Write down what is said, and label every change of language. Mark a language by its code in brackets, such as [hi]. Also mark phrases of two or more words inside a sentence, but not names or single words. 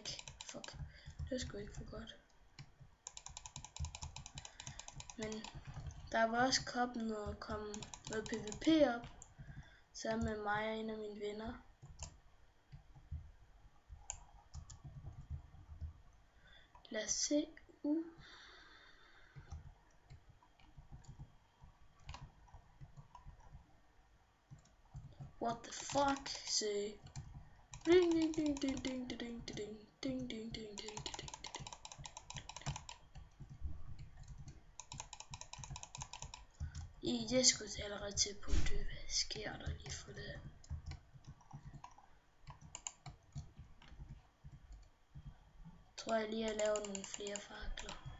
[da] Fuck, det er sgu ikke for godt. Men der var også kommet noget PvP op, sammen med mig og en af mine venner. Lad os se. [en] What the fuck? [da] Se. Ding ding ding ding ding ding ding ding ding ding ding ding. Det skulle allerede til på det. Hvad sker der lige for det? Tror jeg lige at lave nogle flere fakler.